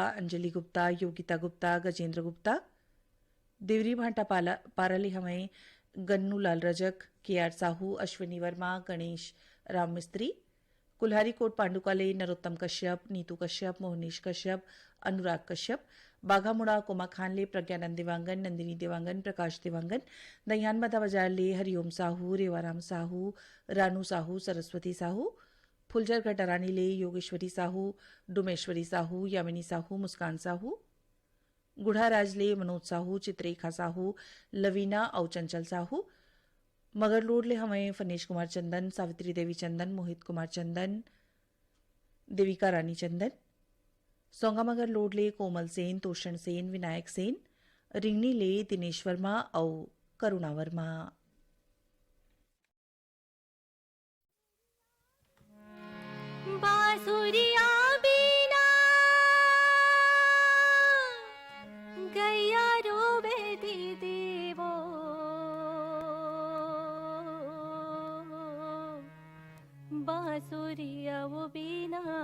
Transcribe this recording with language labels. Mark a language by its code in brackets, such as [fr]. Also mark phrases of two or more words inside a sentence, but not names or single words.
[hne] अंजलि गुप्ता योगिता गुप्ता गजेंद्र गुप्ता देवरी भाटा पाराली हमें गन्नू लाल रजक के आर साहू अश्विनी वर्मा गणेश राम मिस्त्री कुल्हारी कोट पांडुकाले नरोत्तम कश्यप नीतू कश्यप मोहनीश कश्यप अनुराग कश्यप बाघामुड़ा कोमा खान ले प्रज्ञानंद देवांगन नंदिनी देवांगन प्रकाश देवांगन दहियान बाधा बाजार ले हरिओम साहू रेवाराम साहू रानू साहू सरस्वती साहू फुलझर घटरानी ले योगेश्वरी साहू डुमेश्वरी साहू यामिनी साहू मुस्कान साहू गुढ़ाराज ले मनोज साहू चित्रेखा साहू लवीना और चंचल साहू मगरलोड ले हमें फनेश कुमार चंदन सावित्री देवी चंदन मोहित कुमार चंदन देविका रानी चंदन, सोंगामगर लोड ले कोमल सेन, तोषण सेन, विनायक सेन, रिंगनी ले दिनेश वर्मा और करुणा वर्मा। बांसुरिया बीना गैया रोवे देवो, बांसुरिया वो बीना